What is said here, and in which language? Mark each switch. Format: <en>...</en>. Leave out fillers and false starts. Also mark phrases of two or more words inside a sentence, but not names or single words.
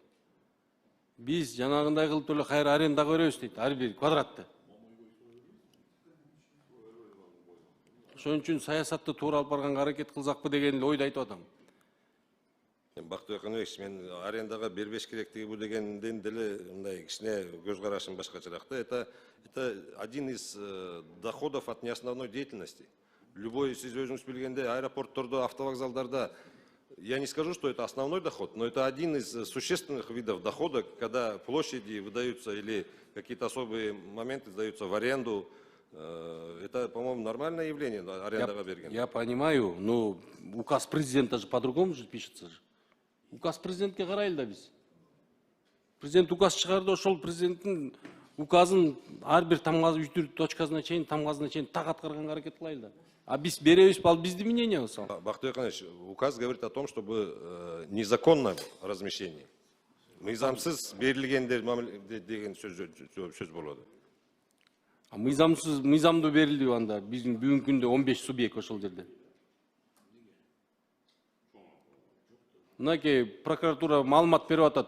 <ky>Биз жанагындай кылып эле кайра арендага беребиз дейт, ар бир квадратты. Ошон үчүн саясатты туура алып барганга аракет кылсакпы деген эле ойду айтып атам. Бактыбек Канатбекович, мен арендага бербеш керектиги бу дегенден деле мындай кичине көз карашым башкачараак да.</ky> <ru>Это один из доходов от неосновной деятельности. Любой,</ru> <ky>сиз өзүңүз билгендей, аэропорттордо, автовокзалдарда,</ky> <ru>я не скажу, что это основной доход, но это один из существенных видов дохода, когда площади выдаются или какие-то особые моменты сдаются в аренду. Это, по-моему, нормальное явление,</ru> <ky>арендага берген.</ky> <ru>Я понимаю, но указ президента же по-другому же пишется же.</ru> <ky>Указ президентке карайлы да биз. Президент указ чыгарды, ошол президенттин указын ар бир точкасына чейин, тамгасына чейин так аткарганга аракет кылайлы да. А биз беребиз, ал биздин мнениябыз. Бактыбек Канатбекович,</ky> <ru>указ говорит о том, чтобы незаконно размещение.</ru> <ky>Мыйзамсыз берилгендер деген сөз болот. Мыйзамдуу берилди анда. Биздин бүгүнкү күндө 15 субъект ошол жерде. Мынакей прокуратура маалымат берип атат.</ky>